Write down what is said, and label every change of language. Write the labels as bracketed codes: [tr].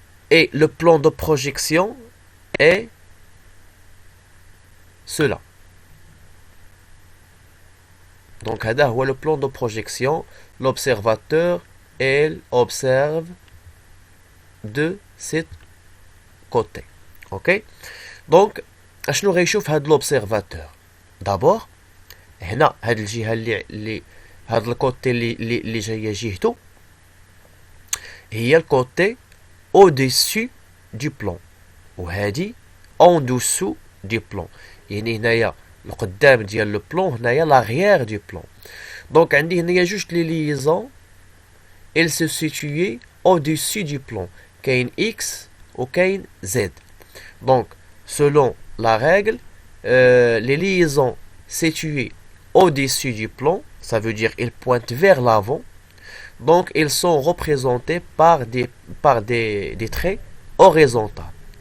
[fr] Et le plan de projection est cela. Donc, [ar] هذا هو [fr] le plan de projection. L'observateur, il observe de ce côté. Ok? Donc, [ar] اشنو غيشوف هذا l'observateur? [fr] D'abord, [ar] هنا هذه الجهة اللي هذا الكوتي اللي جايه جهته هي الكوتي [fr] au-dessus du plan [ar] وهذه [fr] en dessous du plan. [ar] يعني هنايا القدام ديال لو بلون هنايا [fr] l'arrière du plan. Donc [ar] عندي هنايا جوج لي ليزون [fr] elles se situaient au-dessus du plan. [ar] كاين X وكاين Z. [fr] Donc selon la règle, les liaisons situées au-dessus du plan, ça veut dire qu'elles pointent vers l'avant. Donc, elles sont représentées par des traits horizontaux.